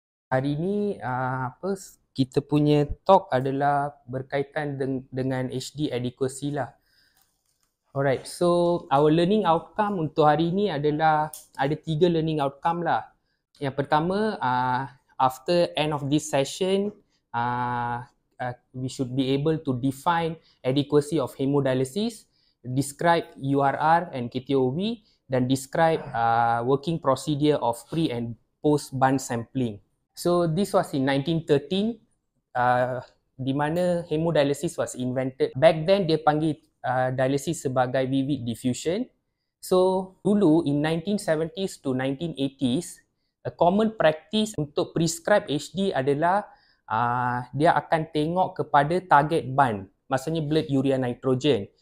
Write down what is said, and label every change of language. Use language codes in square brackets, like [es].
[ms] Hari ni kita punya talk adalah berkaitan dengan HD adequacy lah. [en] Alright, so our learning outcome [ms] untuk hari ni adalah ada 3 [en] learning outcome [ms] lah. Yang pertama, [en] after end of this session, we should be able to define adequacy of hemodialysis, describe URR and KTOV, [ms] dan [en] describe working procedure of pre and post bun sampling. So this was in 1913, [ms] di mana [en] hemodialysis was invented. Back then [ms] dia panggil [en] dialysis [ms] sebagai [en] vivid diffusion. So [ms] dulu [en] in 1970s to 1980s, a common practice [ms] untuk [en] prescribe HD [ms] adalah dia akan tengok kepada [en] target bun, [ms] maksudnya [en] blood urea nitrogen.